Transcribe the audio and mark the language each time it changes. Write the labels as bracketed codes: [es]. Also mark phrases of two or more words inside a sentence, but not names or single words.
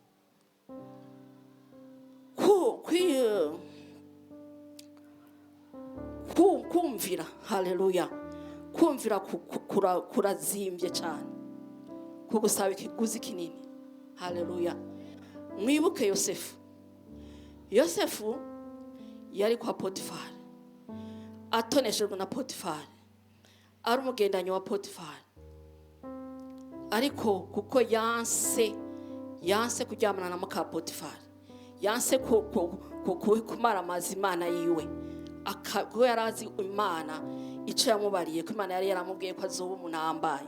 [rn] Kumvira. Haleluya. Kumvira kurazimbye cyane, kugusaba ikiguzi kinini. Haleluya. Mwibuke Yosefu yari kwa Potifari, atoneshejwe na Potifari, ari umugendanyi wa Potifari, ariko kuko yanse kuryamana na muka Potifari, yanse kumara amazi Imana yiwe, akabwo yarazi Imana icyo yamubariye, ko Imana yari yaramubwiye ko azoba umunambaye.